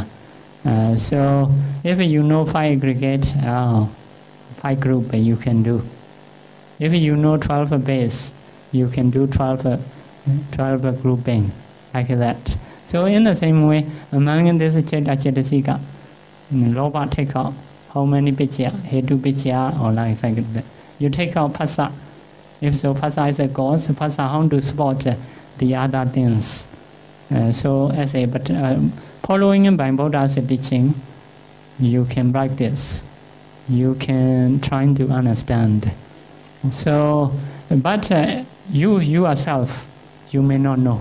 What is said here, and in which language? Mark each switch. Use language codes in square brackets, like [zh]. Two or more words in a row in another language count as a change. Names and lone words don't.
[en] So if you know 5 aggregate, 5 group you can do. If you know 12 base, you can do 12 grouping like that. So in the same way, among this Cetasika, loba take out how many pichya, [pi] hetu pichya, [en] or like that. You take out phassa. If so, phassa is a cause. Phassa how to support the other things. Following by Buddha's teaching, you can practice. You can try to understand. So, but you yourself, you may not know.